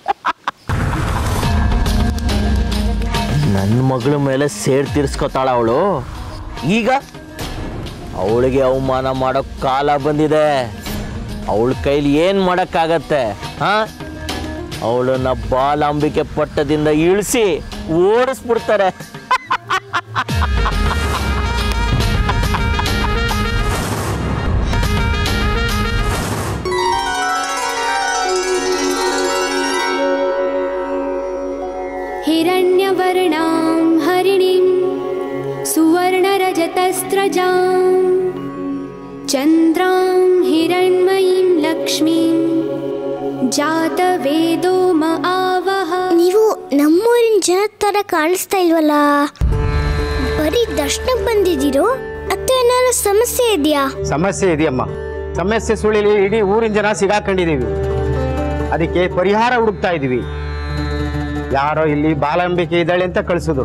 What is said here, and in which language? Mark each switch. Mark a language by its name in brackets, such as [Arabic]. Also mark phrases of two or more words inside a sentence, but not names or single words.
[Kannada] ನನ್ನ ಮಗಳ ಮೇಲೆ ಸೇರ್ ತೀರ್ಸ್ಕೊತಾಳ ಅವಳು. ಈಗ ಅವಳಿಗೆ ಅವಮಾನ ಮಾಡೋ ಕಾಲ ಬಂದಿದೆ. ಅವಳ ಕೈಲಿ ಏನು ಮಾಡೋಕ್ಕಾಗತ್ತೆ? ಅವಳನ್ನ ಬಾಲಾಂಬಿಕೆ ಪಟ್ಟದಿಂದ ಇಳಿಸಿ ಓಡಿಸ್ಬಿಡ್ತಾರೆ. [Sanskrit] हिरण्यवर्णां हरिणीं सुवर्णरजतस्रजां चन्द्रां हिरण्मयीं लक्ष्मीं जातवेदो म आवह. [Kannada] ನೀವು ನಮ್ಮೂರಿನ ಜನ ತರ ಕಾಣಿಸ್ತಾ ಇಲ್ವಲ್ಲ? ಬರೀ ದರ್ಶನಕ್ಕೆ ಬಂದಿದ್ದೀರೋ ಅಥವಾ ಏನಾದ್ರು ಸಮಸ್ಯೆ ಇದೆಯಾ? ಸಮಸ್ಯೆ ಇದೆಯಮ್ಮ. ಸಮಸ್ಯೆ ಸುಳಿಲಿ ಇಡೀ ಊರಿನ ಜನ ಸಿಗಾಕೊಂಡಿದ್ದೀವಿ. ಅದಕ್ಕೆ ಪರಿಹಾರ ಹುಡುಕ್ತಾ ಇದ್ದೀವಿ. ಯಾರೋ ಇಲ್ಲಿ ಬಾಲಾಂಬಿಕೆ ಇದ್ದಾಳೆ ಅಂತ ಕಳಿಸಿದ್ರು.